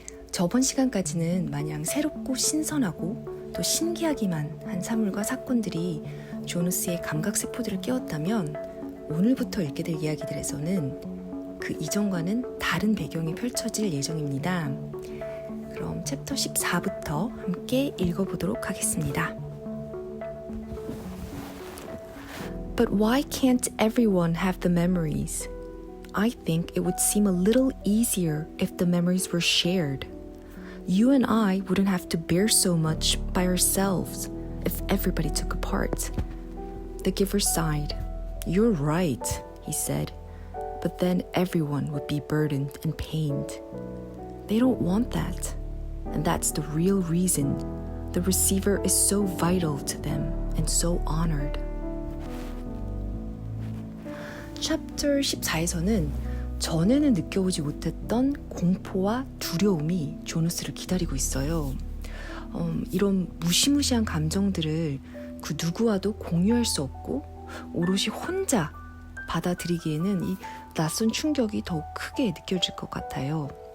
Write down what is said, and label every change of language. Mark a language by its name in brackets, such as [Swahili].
[Korean] 저번 시간까지는 마냥 새롭고 신선하고 또 신기하기만 한 사물과 사건들이 조너스의 감각세포들을 깨웠다면 오늘부터 읽게 될 이야기들에서는 그 이전과는 다른 배경이 펼쳐질 예정입니다. 그럼 챕터 14부터 함께 읽어보도록 하겠습니다. [English] But why can't everyone have the memories? I think it would seem a little easier if the memories were shared. You and I wouldn't have to bear so much by ourselves if everybody took a part. The giver sighed. You're right, he said. But then everyone would be burdened and pained. They don't want that. And that's the real reason the receiver is so vital to them and so honored. [Korean] 챕터 14에서는 전에는 느껴보지 못했던 공포와 두려움이 조너스를 기다리고 있어요. 이런 무시무시한 감정들을 그 누구와도 공유할 수 없고 오롯이 혼자 받아들이기에는 이 낯선 충격이 더욱 크게 느껴질 것 같아요.